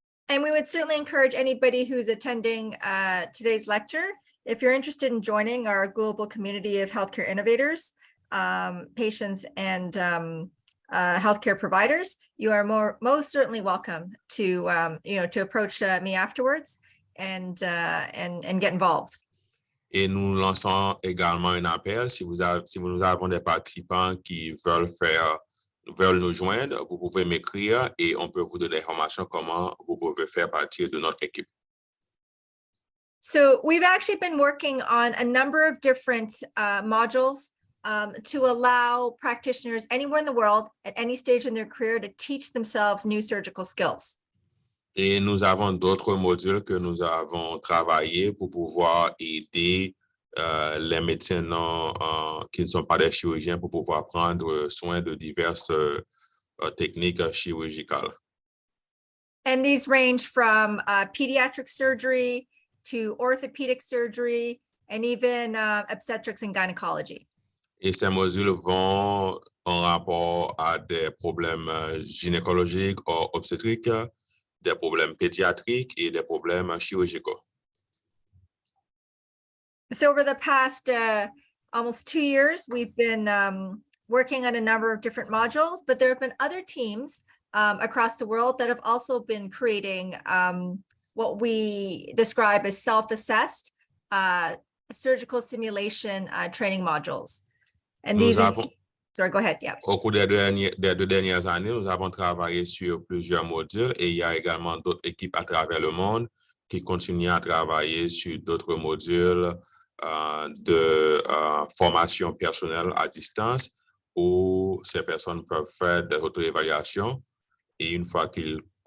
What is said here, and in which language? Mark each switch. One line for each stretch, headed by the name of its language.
English: And we would certainly encourage anybody who's attending today's lecture, if you're interested in joining our global community of healthcare innovators, patients, and healthcare providers, you are most certainly welcome to to approach me afterwards and get involved.
French: Et nous lançons également un appel si nous avons des participants qui veulent nous joindre, vous pouvez m'écrire et on peut vous donner l'information comment vous pouvez faire partie de notre équipe.
English: So we've actually been working on a number of different modules to allow practitioners anywhere in the world at any stage in their career to teach themselves new surgical skills.
French: Et nous avons d'autres modules que nous avons travaillé pour pouvoir aider les médecins qui ne sont pas des chirurgiens pour pouvoir prendre soin de diverses techniques chirurgicales.
English: And these range from pediatric surgery to orthopedic surgery and even obstetrics and gynecology.
French: Et ces modules vont en rapport à des problèmes gynécologiques ou obstétriques, des problèmes pédiatriques et des problèmes chirurgicaux.
English: So over the past almost 2 years, we've been working on a number of different modules, but there have been other teams across the world that have also been creating what we describe as self-assessed surgical simulation training modules. And sorry, go ahead. Yeah.
French: Au cours des deux dernières années, nous avons travaillé sur plusieurs modules et il y a également d'autres équipes à travers le monde qui continuent à travailler sur d'autres modules de formation personnelle à distance où ces personnes peuvent faire des auto-évaluations et une fois qu'ils